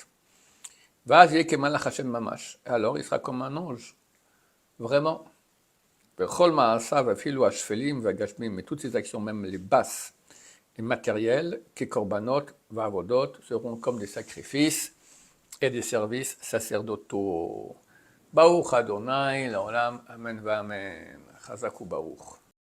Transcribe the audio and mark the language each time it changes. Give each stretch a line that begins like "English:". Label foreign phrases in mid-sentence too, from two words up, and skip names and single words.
French: Alors il sera comme un ange, vraiment. Mais toutes ces actions, même les basses, les matériels,
Hebrew: כי קורבנות ועבודות,
French: seront comme des sacrifices et des services sacerdotaux.
Hebrew: ברוך ה' לעולם אמן ואמן. חזק וברוך.